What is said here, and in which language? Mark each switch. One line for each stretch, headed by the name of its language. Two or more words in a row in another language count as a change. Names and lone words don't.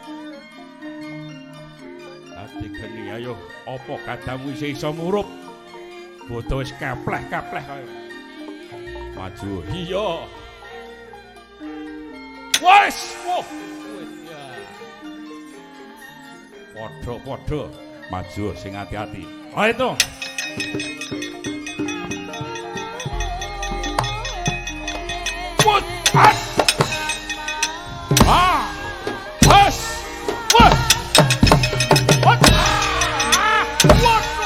Javanese: Dadi geni ayo, apa gadamu isih iso murup? Bodo wis kapleh-kapleh kaya. Maju. Iya. Wes. Wah. Padha-padha maju sing ati-ati. Ayo to. Put. At. Ah. Wes. Wah.
English: What? Ah. What?